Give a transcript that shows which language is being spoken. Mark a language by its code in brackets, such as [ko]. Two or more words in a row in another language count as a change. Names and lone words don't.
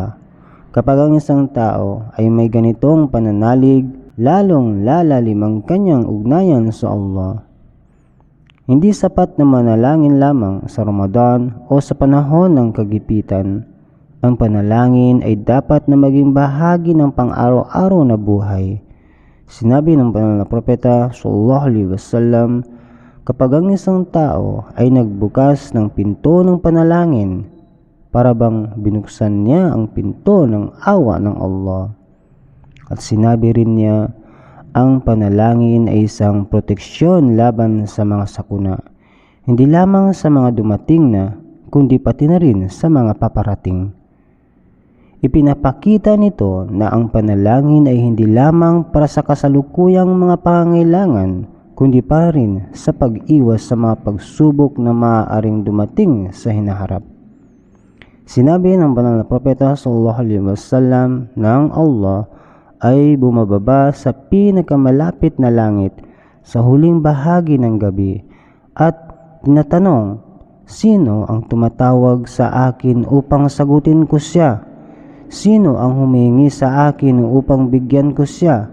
[tl] Kapag ang isang tao ay may ganitong pananalig, lalong lalalim ang kanyang ugnayan sa Allah. Hindi sapat na manalangin lamang sa Ramadan o sa panahon ng kagipitan. Ang panalangin ay dapat na maging bahagi ng pang-araw-araw na buhay. Sinabi ng banal na propeta [ar] صلى الله عليه وسلم, [tl] kapag ang isang tao ay nagbukas ng pinto ng panalangin, para bang binuksan niya ang pinto ng awa ng Allah. At sinabi rin niya, ang panalangin ay isang proteksyon laban sa mga sakuna, hindi lamang sa mga dumating na, kundi pati na rin sa mga paparating. Ipinapakita nito na ang panalangin ay hindi lamang para sa kasalukuyang mga pangangailangan, kundi para rin sa pag-iwas sa mga pagsubok na maaaring dumating sa hinaharap. Sinabi ng banal na propeta [ar] صلى الله عليه وسلم [tl] na ang Allah ay bumababa sa pinakamalapit na langit sa huling bahagi ng gabi at tinatanong, sino ang tumatawag sa akin upang sagutin ko siya? Sino ang humihingi sa akin upang bigyan ko siya?